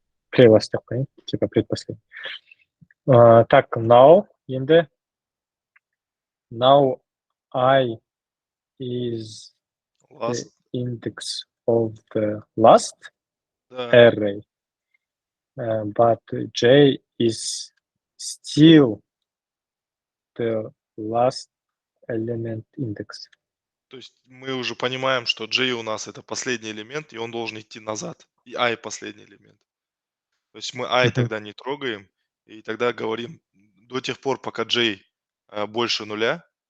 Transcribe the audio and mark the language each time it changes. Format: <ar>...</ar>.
<ru>Pre-last такой, типа предпоследний.</ru> <en>Так, now енді now I is the index of the last array, but J is still the last element index.</en> <ru>То есть мы уже понимаем, что J у нас это последний элемент, и он должен идти назад. И I последний элемент. То есть мы I Мгм. тогда не трогаем, и тогда говорим до тех пор, пока J больше нуля</ru>